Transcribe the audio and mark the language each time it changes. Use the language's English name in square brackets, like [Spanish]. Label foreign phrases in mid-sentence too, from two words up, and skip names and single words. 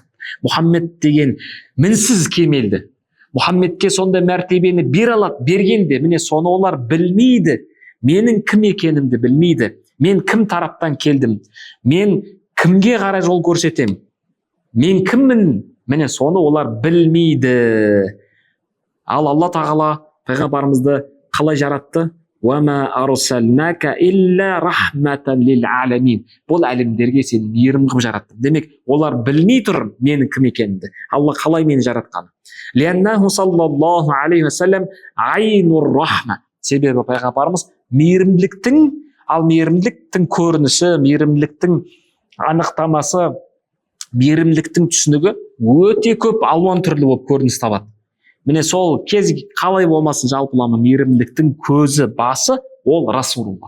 [Kazakh] Мұхаммед деген мінсіз кемелді. Мұхаммедке сондай мәртебені бере алады, бергенде, міне соны олар білмейді. Менің кім екенімді білмейді. Мен кім тараптан келдім? Мен кімге қарай жол көрсетем? Мен кіммін? Міне соны олар білмейді. Ал Алла тағала пайғамбарымызды қалай жаратты? [Arabic] وَمَا أَرْسَلْنَاكَ إِلَّا رَحْمَةً لِلْعَالَمِينَ. [Kazakh] Бұл әлемдерге сен мейірім қылып жараттың. Демек, олар білмей тұр менің кім екенімді, Алла қалай мені жаратқаны. [Arabic] لِأَنَّهُ صلى الله عليه وسلم عين الرحمة. [Kazakh] Себебі пайғамбарымыз мейірімділіктің, ал мейірімділіктің көрінісі, мейірімділіктің анықтамасы, мейірімділіктің түсінігі өте көп алуан түрлі болып көрініс табады. Міне сол кез қалай болмасын, жалпылама мейірімділіктің көзі, басы ол Расулулла.